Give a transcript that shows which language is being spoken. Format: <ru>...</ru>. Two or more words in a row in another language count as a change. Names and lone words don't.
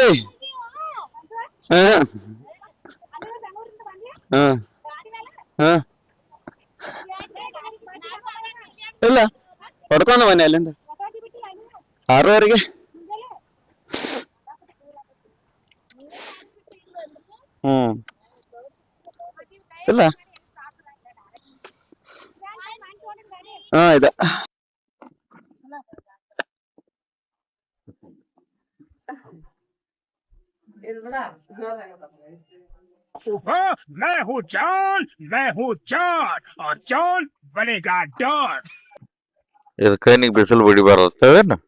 <kn>ಹ ಹ ಹ ಇಲ್ಲ ಹೊಡ್ಕೊಂಡು ಬನ್ನಿ ಅಲ್ಲಿಂದ 6:30. ಹ್ಮ್ ಇಲ್ಲ ಹಾ ಇದೆ.</kn> <hi>मैं हूँ चार और चार बनेगा डॉन.</hi> <kn>ಇದಕ್ಕೆ ನೀ ಬಿಸಿಲು ಬಡಿಬಾರ್ದು</kn>